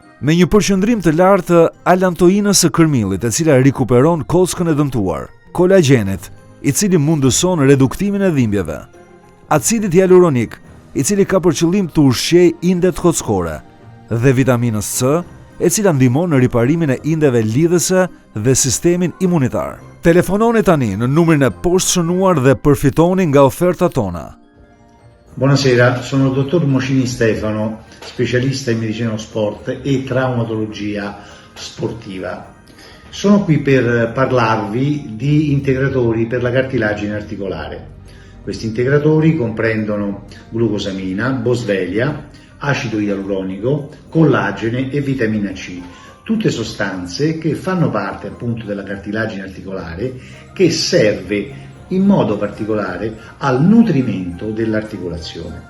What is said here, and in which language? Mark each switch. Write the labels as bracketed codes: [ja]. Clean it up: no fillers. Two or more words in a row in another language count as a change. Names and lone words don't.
[sq] Me një përqendrim të lartë të alantoinës së kërmillit, e cila rikuperon kockën e dëmtuar, kolagjenit, i cili mundëson reduktimin e dhimbjeve, acidit hyaluronik, i cili ka për qëllim të ushqejë indet kockore, dhe vitaminës C, e cila ndihmon në riparimin e indeve lidhëse dhe sistemin imunitar. Telefononi tani në numrin e poshtë shënuar dhe përfitoni nga ofertat tona. [it] Buonasera, sono il dottor Mocini Stefano, specialista in medicina dello sport e traumatologia sportiva. Sono qui per parlarvi di integratori per la cartilagine articolare. Questi integratori comprendono glucosamina, boswellia, acido ialuronico, collagene e vitamina C, tutte sostanze che fanno parte appunto della cartilagine articolare, che serve in modo particolare al nutrimento dell'articolazione.